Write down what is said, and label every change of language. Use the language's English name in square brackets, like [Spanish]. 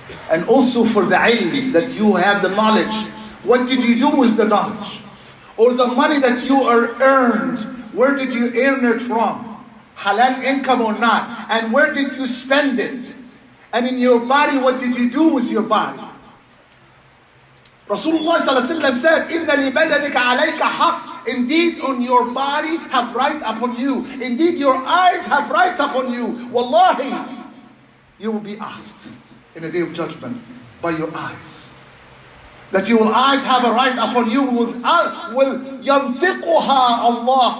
[English] And also for the ilm, that you have the knowledge. What did you do with the knowledge? Or the money that you earned, where did you earn it from? Halal income or not? And where did you spend it? And in your body, what did you do with your body? Rasulullah said, [Arabic] إِنَّ لِبَدَنِكَ عَلَيْكَ حَقٍّ. [English] Indeed, on your body have right upon you. Indeed, your eyes have right upon you. Wallahi, you will be asked in the day of judgment by your eyes. That your eyes have a right upon you. Will يَنْتِقُهَا Allah.